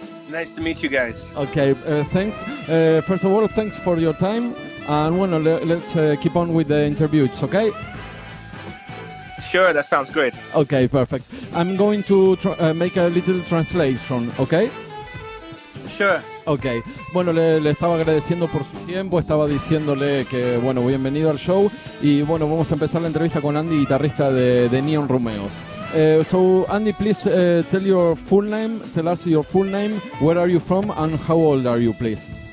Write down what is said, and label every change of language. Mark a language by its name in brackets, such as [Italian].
[English] Nice to meet you guys. Okay, thanks. First of all, thanks for your time. And well, let's keep on with the interview. It's okay? Sure, that sounds great. Okay, perfect. I'm going to make a little translation, okay? Sure. [Spanish] Ok, bueno, le estaba agradeciendo por su tiempo, estaba diciéndole que, bueno, bienvenido al show y, bueno, vamos a empezar la entrevista con Andy, guitarrista de NEON ROMEOZ. [English] So, Andy, please tell us your full name, where are you from, and how old are you, please?